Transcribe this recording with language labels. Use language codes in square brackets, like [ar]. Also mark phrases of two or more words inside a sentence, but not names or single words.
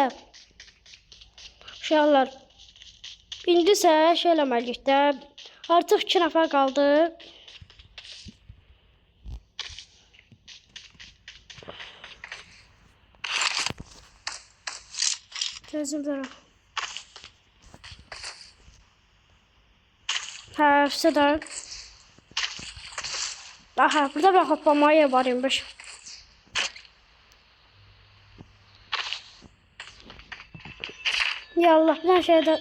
[az] Uşaqlar. İndi isə şey eləməliyik də. Artıq 2 nəfər qaldı. Gözüm durur. [tr] Hepsi de. Aha, burada bir hoplamaya varmış. Ya Allah, bir şeyde.